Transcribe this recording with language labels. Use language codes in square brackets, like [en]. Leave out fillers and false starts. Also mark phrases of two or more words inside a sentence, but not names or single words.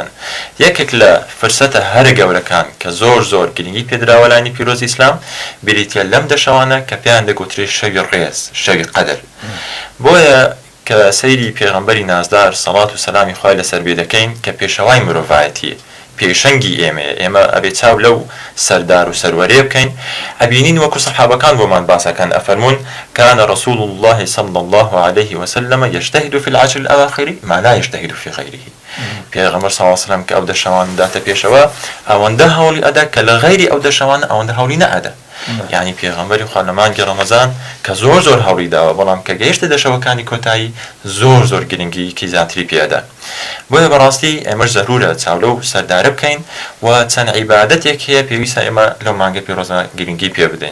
[ckb] یەکێک لە فرسەتە هەرە گەورەکان کە زۆر گرنگی پێدراوە لانی پیرۆزی ئیسلام بریتە لەم دەشەوانە کە پێیان دەگوترێت شەوی ڕێز، شەوی قەدر. بۆیە کە سەیری پێغەمبەری نازدار سەڵات و سەلامی خوای لەسەر بێ دەکەین کە پێشەوای مرۆڤایەتیە، پێشەنگی ئێمە ئەبێ چاو لەو سەردار و سەروەرێ بکەین. ئەبینین وەکو سەحابەکان بۆمان باسەکەن ئەفەرمون [ar] كان رسول الله صلى الله عليه وسلم يجتهد في العشر الأواخر ما لا يجتهد في غيره. [ckb] پێغەمبەر [ar] صلی الله علیه و سلم [ckb] کە ئەو دەشەوان داتە پێشەوە ئەوەندە هەوڵی ئەدا کە لە غەیری ئەو دەشەوان ئەوەندە هەوڵی نەئەدا. یعنی پێغەمبەری خوا لە مانگی ڕەمەزان کە زۆر هەوڵی داوە، بەڵام کە گەیشتە دەشەوەکانی کۆتایی زۆر گرنگیکی زیاتری پێدا. بۆیە بەڕاستی ئێمەش زەرورە چاو لەو سەردارە بکەین و چەند عیبادەتێک هەیە پێویستە ئێمە لەو مانگە پیرۆزە گرنگی پێ بدەین.